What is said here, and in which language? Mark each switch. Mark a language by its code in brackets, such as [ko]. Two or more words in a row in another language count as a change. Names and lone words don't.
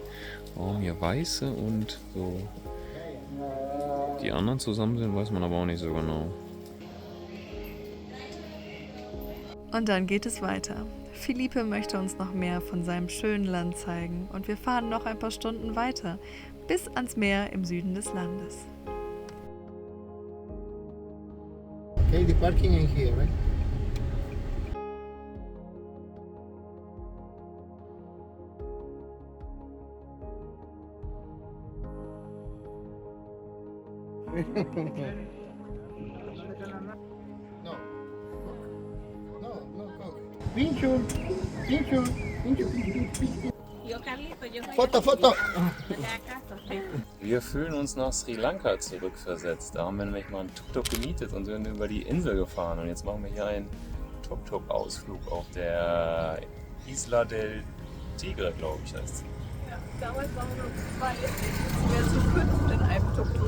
[de] Warum hier weiße und so die anderen zusammen sind, weiß man aber auch nicht so genau. Und dann geht es weiter. Felipe möchte uns noch mehr von seinem schönen Land zeigen und wir fahren noch ein paar Stunden weiter, bis ans Meer im Süden des Landes. [en] Okay, the parking in here, right? No. No, go. [es] Pincho, pincho, pincho, pincho. [de] Foto, Foto. Wir fühlen uns nach Sri Lanka zurückversetzt. Da haben wir nämlich mal einen Tuk-Tuk gemietet und sind über die Insel gefahren. Und jetzt machen wir hier einen Tuk-Tuk-Ausflug auf der Isla del Tigre, glaube ich, heißt sie. Ja, damals waren wir noch 2, jetzt sind wir zu 5 in einem Tuk-Tuk.